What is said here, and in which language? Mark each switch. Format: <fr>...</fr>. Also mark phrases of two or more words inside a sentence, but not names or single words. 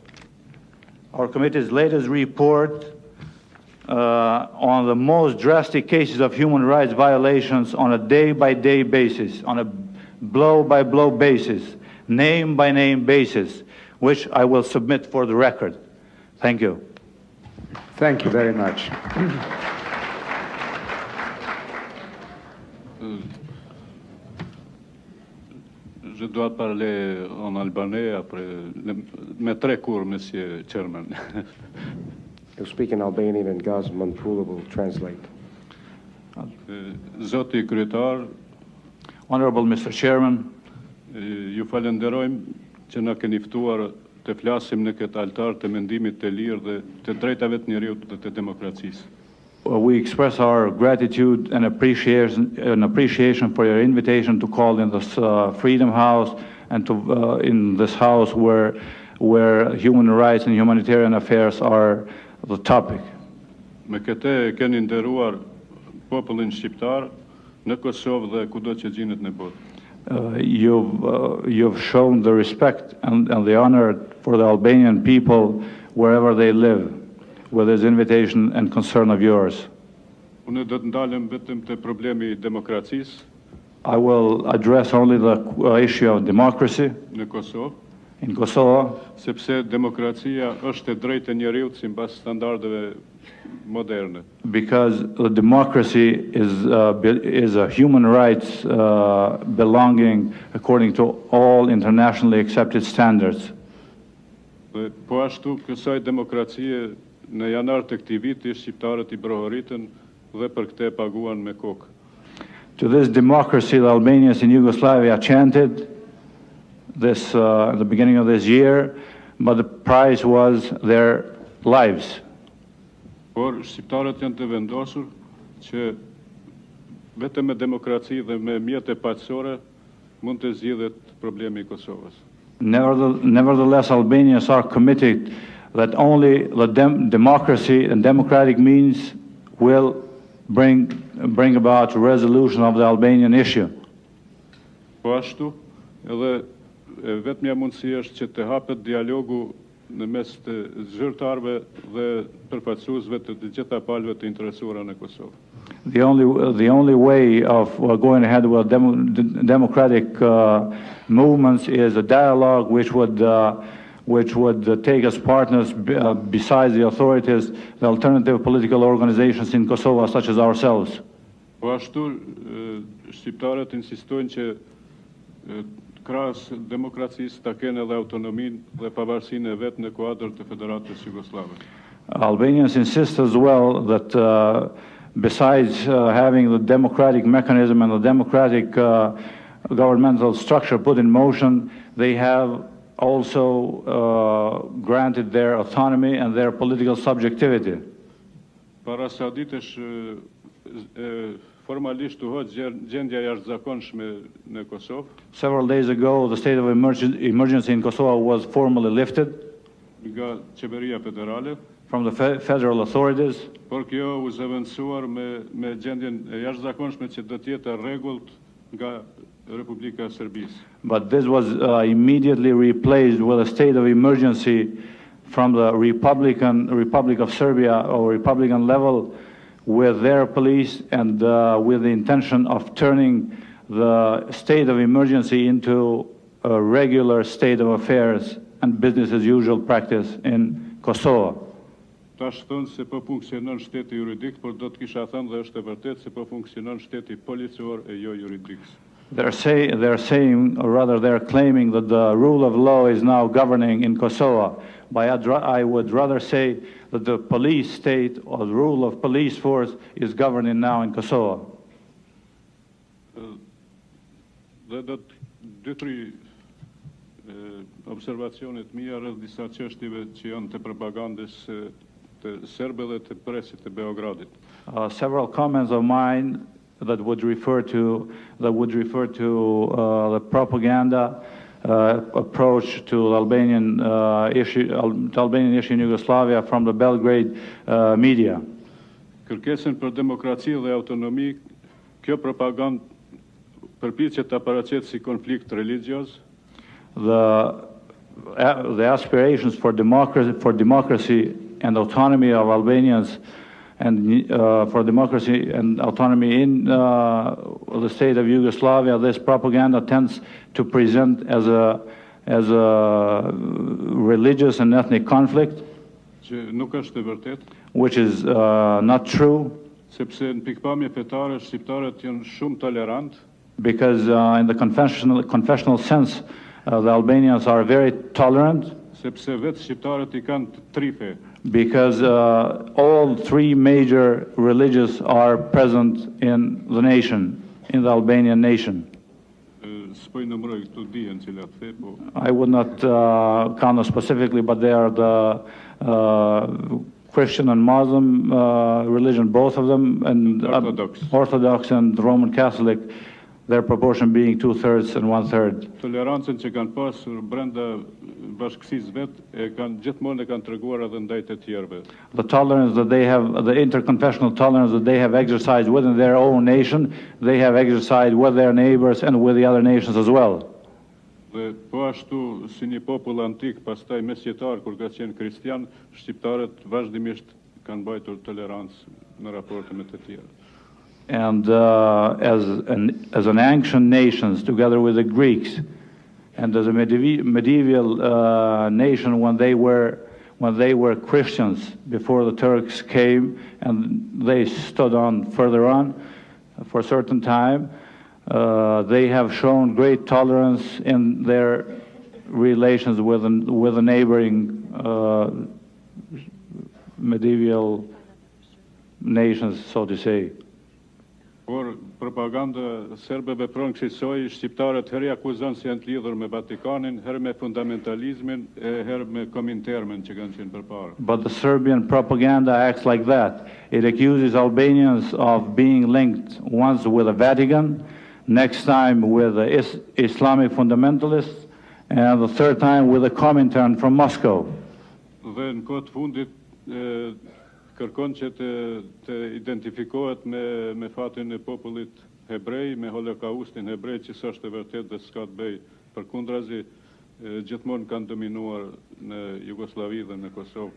<en>On the most drastic cases of human rights violations on a day-by-day basis, on a blow-by-blow basis, name-by-name basis, which I will submit for the record. Thank you. Thank you very much.</en> <fr>Je dois parler en albanais après mais très court, Monsieur Chairman.</fr> <en>He'll speak in Albanian and Gazman Pula will translate.</en> <sq>Zoti kryetar,</sq> <en>Honorable Mr. Chairman,</en> <sq>ju falenderojmë që na keni ftuar të flasim në këtë altar të mendimit të lirë dhe të drejtave të njerëzit dhe të demokracisë.</sq> <en>we express our gratitude and appreciation for your invitation to call in this Freedom House and to in this house where human rights and humanitarian affairs are the topic.</en> <sq>Me këtë keni nderuar popullin shqiptar në Kosovë dhe kudo që gjinet në botë.</sq> <en>You've shown the respect and the honor for the Albanian people wherever they live with this invitation and concern of yours.</en> <sq>Unë do të ndalem vetëm te problemi I demokracisë.</sq> <en>I will address only the issue of democracy</en> <sq>në Kosovë.</sq> <en>In Kosovo,</en> <sq>sepse demokracia është e drejtë e njeriut sipas standardeve moderne.</sq> <en>Because the democracy is a human rights belonging according to all internationally accepted standards.</en> <sq>Dhe po ashtu kësaj demokracie në janar të këtij viti shqiptarët I brohoritën dhe për këtë e paguan me kokë.</sq> <en>To this democracy, the Albanians in Yugoslavia chanted this at the beginning of this year, but the price was their lives.</en> <sq>Por shqiptarët janë të vendosur që vetëm me demokraci dhe me mjete paqësore mund të zgjidhet problemi I Kosovës.</sq> <en>Nevertheless, Albanians are committed that only the democracy and democratic means will bring about resolution of the Albanian issue.</en> <sq>Po ashtu, edhe vetmja mundësi është që të hapet dialogu në mes të zyrtarëve dhe përfaqësuesve të gjitha palëve të interesuara në Kosovë.</sq> <en>The only way of going ahead with democratic movements is a dialogue which would take as partners, besides the authorities, the alternative political organizations in Kosovo, such as ourselves.</en> <sq>Po ashtu, shqiptarët insistojnë që krahas demokracisë ta kenë edhe autonominë dhe pavarësinë e vet në kuadër të Federatës Jugoslave.</sq> <en>Albanians insist as well that besides having the democratic mechanism and the democratic governmental structure put in motion, they have also granted their autonomy and their political subjectivity.</en> <sq>Para sa ditësh formalisht u hoq gjendja jashtëzakonshme në Kosovë.</sq> <en>Several days ago, the state of emergency in Kosovo was formally lifted</en> <sq>Nga qeveria federale.</sq> <en>From the federal authorities.</en> <sq>Por kjo u zëvendësuar me gjendjen e jashtëzakonshme që do të jetë rregullt nga Republika e Serbisë.</sq> <en>But this was immediately replaced with a state of emergency from the Republic of Serbia or Republican level, with their police and with the intention of turning the state of emergency into a regular state of affairs and business as usual practice in Kosovo.</en> <sq>Tash thonë se po funksionon shteti juridik, por do të kisha thënë dhe është e vërtetë se po funksionon shteti policor e jo juridik.</sq> <en>They're saying, or rather they're claiming that the rule of law is now governing in Kosovo. But I would rather say that the police state or the rule of police force is governing now in Kosovo.</en> <sq>Dhe do të dy-tri observacionet mia rreth disa çështjeve që janë të propagandës të serbëve dhe të presit të Beogradit.</sq> <en>Several comments of mine that would refer to the propaganda approach to the Albanian issue in Yugoslavia from the Belgrade media.</en> <sq>Kërkesën për demokraci dhe autonomi, kjo propagandë përpiqet ta paraqet si konflikt religioz.</sq> <en>The aspirations for democracy and autonomy of Albanians and for democracy and autonomy in the state of Yugoslavia, this propaganda tends to present as a religious and ethnic conflict,</en> <sq>që nuk është e vërtetë,</sq> <en>which is not true.</en> <sq>Sepse në pikpamje fetare shqiptarët janë shumë tolerant.</sq> <en>Because in the confessional sense, the Albanians are very tolerant.</en> <sq>Sepse vetë shqiptarët I kanë tri fe.</sq> <en>Because all three major religions are present in the nation, in the Albanian nation. I would not count them specifically, but they are the Christian and Muslim religion, both of them, and Orthodox and Roman Catholic, their proportion being 2/3 and 1/3.</en> <sq>Tolerancën që kanë pasur brenda bashkësisë vet gjithmonë e kanë treguar edhe ndaj të tjerëve.</sq> <en>The tolerance that they have, the interconfessional tolerance that they have exercised within their own nation, they have exercised with their neighbors and with the other nations as well.</en> <sq>Dhe po ashtu si një popull antik, pastaj mesjetar kur ka qenë kristian, shqiptarët vazhdimisht kanë mbajtur tolerancë në raporte me të tjerë.</sq> <en>And as an ancient nations, together with the Greeks, and as a medieval nation when they were Christians before the Turks came, and they stood on further on for a certain time, they have shown great tolerance in their relations with the neighboring medieval nations, so to say.</en> <sq>Por propaganda serbe vepron kësaj, shqiptarët herë akuzon se janë të lidhur me Vatikanin, herë me fundamentalizmin, herë me Komintermin që kanë qenë përpara.</sq> <en>But the Serbian propaganda acts like that. It accuses Albanians of being linked once with the Vatican, next time with the Islamic fundamentalists, and the third time with the Comintern from Moscow.</en> <sq>Dhe në kohë të fundit kërkon që të identifikohet me fatin e popullit hebrej, me holokaustin hebrej, që s'është e vërtet dhe s'ka të bëj përkundrazi, gjithmonë kanë dominuar në Jugosllavi dhe në Kosovë.</sq>